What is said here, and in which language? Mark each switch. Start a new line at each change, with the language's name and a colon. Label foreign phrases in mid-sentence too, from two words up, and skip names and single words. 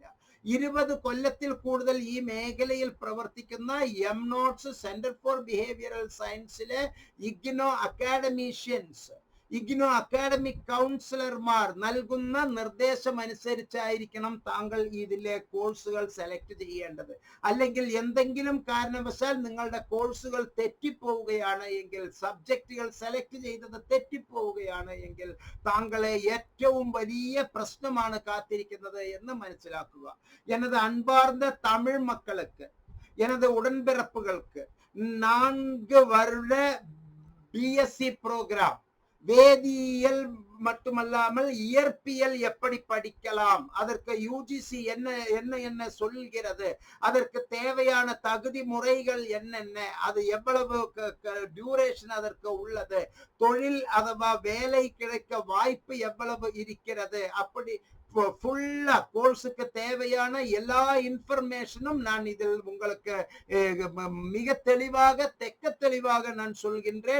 Malayalam: 20 കൊല്ലത്തിൽ കൂടുതൽ ഈ മേഖലയിൽ പ്രവർത്തിക്കുന്ന എംനോട്സ് സെന്റർ ഫോർ ബിഹേവിയറൽ സയൻസിലെ ഇഗ്നോ അക്കാഡമീഷ്യൻസ്, ഇഗ്നോ
English: academic counsellors
Malayalam: നൽകുന്ന നിർദ്ദേശം അനുസരിച്ചായിരിക്കണം താങ്കൾ ഇതിലെ കോഴ്സുകൾ സെലക്ട് ചെയ്യേണ്ടത്. അല്ലെങ്കിൽ എന്തെങ്കിലും കാരണവശാൽ നിങ്ങളുടെ കോഴ്സുകൾ തെറ്റിപ്പോവുകയാണ് എങ്കിൽ, സബ്ജക്റ്റുകൾ സെലക്ട് ചെയ്തത് തെറ്റിപ്പോവുകയാണ് എങ്കിൽ താങ്കളെ ഏറ്റവും വലിയ പ്രശ്നമാണ് കാത്തിരിക്കുന്നത് എന്ന് മനസ്സിലാക്കുക.
Tamil: எனது அன்பார்ந்த தமிழ் மக்களுக்கு, எனது உடன்பிறப்புகளுக்கு 4 வருட BSc ப்ரோக்ராம், வேதியியல் மட்டுமல்லாமல் இயற்பியல் எப்படி படிக்கலாம், அதற்கு UGC என்ன சொல்கிறது, அதற்கு தேவையான தகுதி முறைகள் என்னென்ன, அது எவ்வளவு டியூரேஷன் அதற்கு உள்ளது, தொழில் அதுவா வேலை கிடைக்க வாய்ப்பு எவ்வளவு இருக்கிறது, அப்படி
English: full course
Tamil: தேவையான எல்லா இன்ஃபர்மேஷனும் நான் இதில் உங்களுக்கு மிக தெளிவாக தெளிவாக நான் சொல்கின்றேன்.